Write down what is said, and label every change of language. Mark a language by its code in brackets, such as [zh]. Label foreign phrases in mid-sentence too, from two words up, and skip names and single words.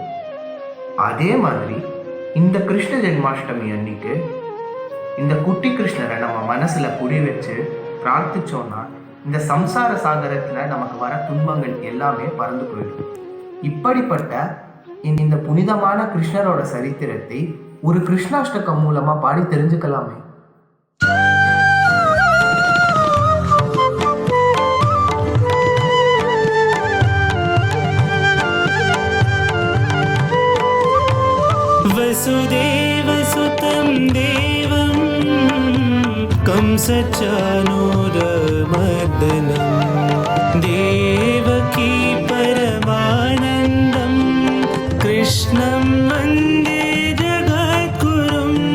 [ta] அதே மாதிரி இந்த கிருஷ்ண ஜென்மாஷ்டமி அன்னைக்கு இந்த குட்டி கிருஷ்ணரை நம்ம மனசுல குடி வச்சு பிரார்த்திச்சோம்னா இந்த சம்சார சாகரத்துல நமக்கு வர துன்பங்கள் எல்லாமே பறந்து போயிடும். இப்படிப்பட்ட இந்த புனிதமான கிருஷ்ணரோட சரித்திரத்தை ஒரு கிருஷ்ணாஷ்டகம் மூலமா பாடி தெரிஞ்சுக்கலாமே. [sa] वसुदेवसुतं देवं कंसचानूरमर्दनं देवकी परमानन्दं कृष्णं वन्दे जगद्गुरुं.